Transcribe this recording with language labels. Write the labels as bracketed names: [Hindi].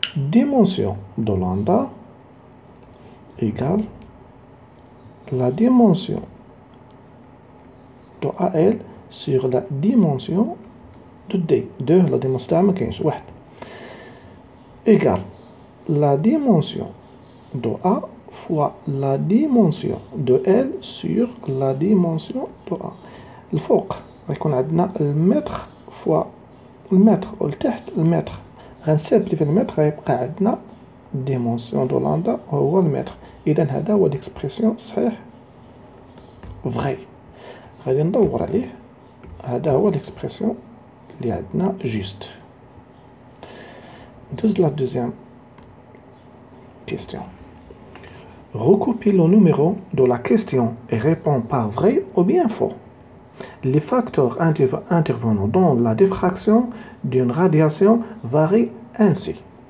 [French] Dimension de lambda égale la dimension de AL sur la dimension de D. 2 la dimension [Arabic] تاعها ما كاينش واحد [French] égale la dimension de A fois la dimension de L sur la dimension de A. [Arabic] الفوق غيكون عندنا المتر فوا المتر والتحت المتر غنسامبلي في المتر غيبقى عندنا [French] dimension de lambda [Arabic] هو المتر. إذا هذا هو l'expression صحيح vrai. غادي ندور عليه. هذا هو l'expression اللي عندنا juste. ندوز [French] لا deuxième question. Recopie le numéro de la question et réponds par vrai ou bien faux. Les facteurs intervenant dans la diffraction d'une radiation varient ainsi.